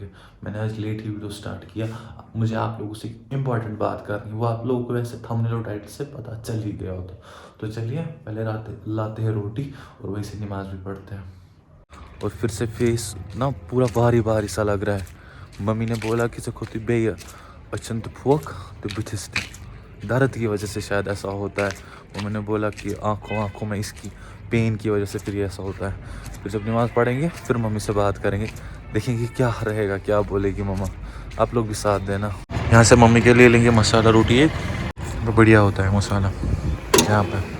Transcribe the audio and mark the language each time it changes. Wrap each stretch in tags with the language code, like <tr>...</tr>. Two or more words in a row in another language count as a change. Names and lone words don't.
<ur>میں نے آج لیٹ ہی ویڈیو سٹارٹ کیا. مجھے آپ لوگوں سے امپورٹنٹ بات کرنی، وہ آپ لوگوں کو ویسے تھمبنیل اور ٹائٹل سے پتہ چل ہی گیا ہوتا. تو چلیے پہلے لاتے ہیں روٹی اور وہیں سے نماز بھی پڑھتے ہیں. اور پھر سے فیس نا پورا بھاری بھاری سا لگ رہا ہے. ممی نے بولا کہ</ur> <ks>ژےٚ کھوٚتُے بیٚیہِ أچھن تہٕ پھۄکھ تہٕ بٕتھِس تہِ.</ks> <ur>درد کی وجہ سے شاید ایسا ہوتا ہے. ممی نے بولا کہ آنکھوں میں اس کی پین کی وجہ سے پھر یہ ایسا ہوتا ہے. پھر جب نماز پڑھیں گے پھر ممی سے بات کریں گے، دیکھیں گے کیا رہے گا، کیا بولے گی مما. آپ لوگ بھی ساتھ دینا. یہاں سے ممی کے لیے لیں گے مسالہ روٹی ایک، بڑھیا ہوتا ہے مسالہ یہاں پہ.</ur>